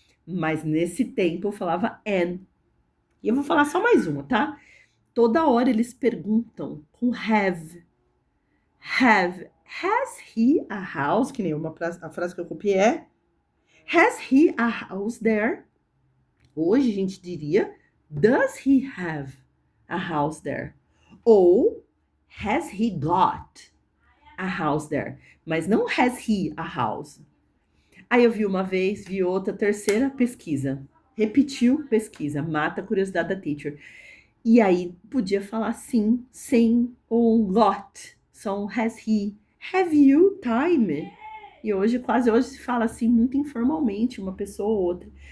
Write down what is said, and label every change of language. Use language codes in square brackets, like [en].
[pt] Mas nesse tempo eu falava an. E eu vou falar só mais uma, tá? Toda hora eles perguntam com have. Have. [en] Has he a house? [pt] Que nem a frase que eu copiei é [en] has he a house there? [pt] Hoje a gente diria [en] does he have a house there? Ou has he got a house there? [pt] Mas não [en] has he a house. [pt] Aí eu vi uma vez, vi outra, terceira, pesquisa. Repetiu, pesquisa. Mata a curiosidade da teacher. E aí podia falar sim, sem ou got. Só um [en] has he. Have you time? [pt] E quase hoje se fala assim muito informalmente, uma pessoa ou outra.